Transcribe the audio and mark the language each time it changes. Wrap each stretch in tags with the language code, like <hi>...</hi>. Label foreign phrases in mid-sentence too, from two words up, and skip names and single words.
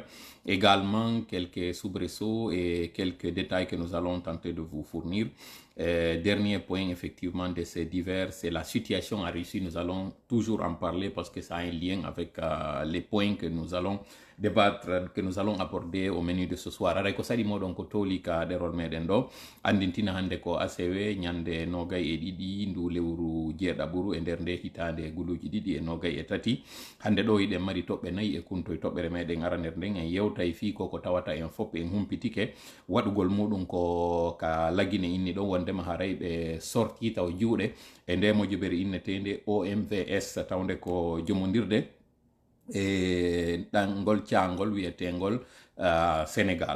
<fr>Également quelques soubresauts et quelques détails que nous allons tenter de vous fournir. Dernier point, effectivement, de ces divers, c'est la situation en Russie. Nous allons toujours en parler parce que ça a un lien avec les points que nous allons débattre, que nous allons aborder au menu de ce soir.</fr> <ff>Aray ko sadi moɗon ko toli ka ɗerol meɗen ɗo andintina hande ko ACW ñande nogay e ɗiɗi ndu lewru jeeɗaɓuru e nder nde hitande guluji ɗiɗi e nogay e tati. Hande ɗo yiɗen mari toɓɓe nayyi e kuntoye toɓɓere meɗen ara nder nden en yewtay fi ko tawata en fof en humpitike waɗugol muɗum ko ka lagine inni ɗon wondema haray ɓe sorti taw juuɗe e nde mojobere innetende OMVS tawde ko jomodirde e ɗangol caangol wiyetengol Sénégal.</ff>